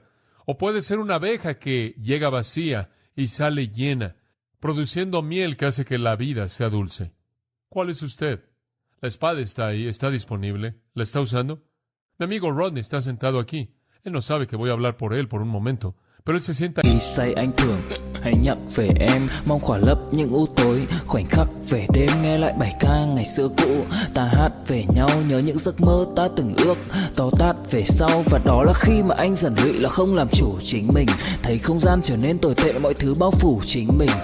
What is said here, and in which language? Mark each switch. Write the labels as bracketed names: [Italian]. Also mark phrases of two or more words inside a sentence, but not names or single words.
[Spanish] O puede ser una abeja que llega vacía y sale llena, produciendo miel que hace que la vida sea dulce. ¿Cuál es usted? La espada está ahí, está disponible. ¿La está usando? Mi amigo Rodney está sentado aquí. Él no sabe que voy a hablar por él por un momento, Pero él se sienta [Vietnamese] Khi say anh thường hay nhắc về em, mong khỏa lấp những u tối, khoảnh khắc về đêm nghe lại bài ca ngày xưa cũ. Ta hát về nhau nhớ những giấc mơ ta từng ước, to tát về sau. Và đó là khi mà anh dần lụy là không làm chủ chính mình, thấy không gian trở nên tồi tệ, mọi thứ bao phủ chính mình.